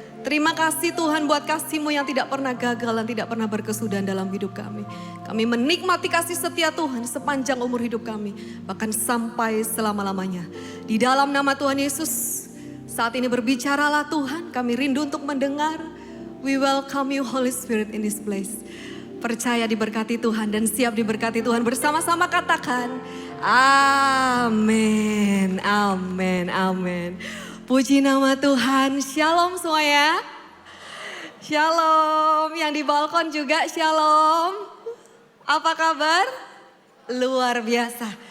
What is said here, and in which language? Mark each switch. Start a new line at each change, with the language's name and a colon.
Indonesian: Terima kasih Tuhan buat kasih-Mu yang tidak pernah gagal dan tidak pernah berkesudahan dalam hidup kami. Kami menikmati kasih setia Tuhan sepanjang umur hidup kami. Bahkan sampai selama-lamanya. Di dalam nama Tuhan Yesus, saat ini berbicaralah Tuhan. Kami rindu untuk mendengar.
English: We welcome you Holy Spirit in this place.
Indonesian: Percaya diberkati Tuhan dan siap diberkati Tuhan. Bersama-sama katakan, amin, amin, amin. Puji nama Tuhan, shalom semuanya. Shalom, yang di balkon juga shalom. Apa kabar? Luar biasa.